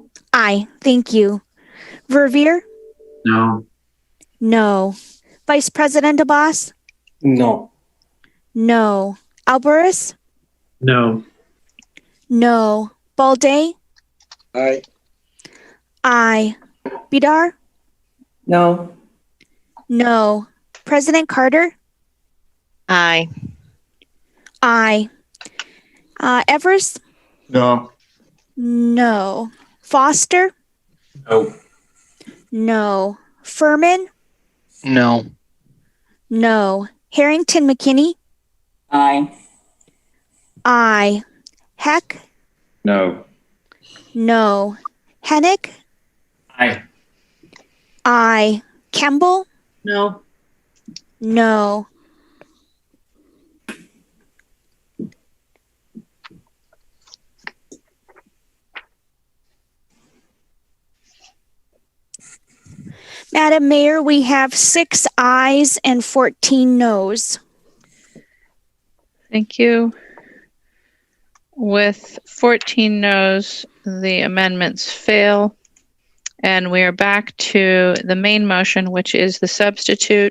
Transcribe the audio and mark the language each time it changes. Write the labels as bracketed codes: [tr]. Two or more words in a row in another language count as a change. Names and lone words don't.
[en] Aye. Thank you. Verveer? No. No. Vice President DeBoss? No. No. Alvarez? No. No. Balday? Aye. Aye. Bidar? No. No. President Carter? Aye. Aye. Evers? No. No. Foster? No. No. Furman? No. No. Harrington McKinney? Aye. Aye. Heck? No. No. Hennick? Aye. Aye. Campbell? No. No. Madam Mayor, we have 6 ayes and 14 noes. Thank you. With 14 noes, the amendments fail. And we are back to the main motion, which is the substitute.